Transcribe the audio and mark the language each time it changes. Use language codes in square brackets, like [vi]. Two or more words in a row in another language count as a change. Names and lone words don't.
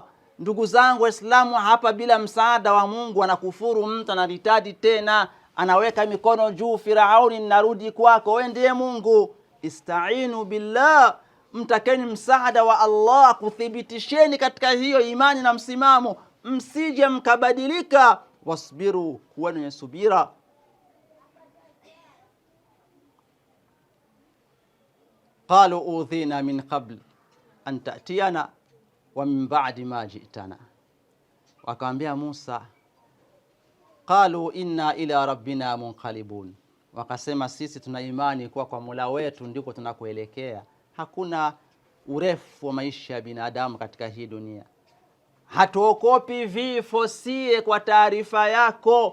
[sw] Ndugu zangu Waislamu, hapa bila msaada wa Mungu anakufuru mtu, anaritadi tena, anaweka mikono juu, Firauni narudi kwako, wewe ndiye Mungu. [ar] استعينوا بالله, [sw] mtakeni msaada wa Allah kuthibitisheni katika hiyo imani na msimamo, msije mkabadilika. Wasbiru, kuwa wenye subira. [ar] قالوا أوذينا من قبل أن تأتينا ومن بعد ما جئتنا, [sw] wakamwambia Musa, [ar] قالوا إنا إلى ربنا منقلبون, [sw] wakasema sisi tuna imani kwa Mola wetu ndiko tunakoelekea. Hakuna urefu wa maisha ya binadamu katika hii dunia, hatuokopi vifo sie, kwa taarifa yako.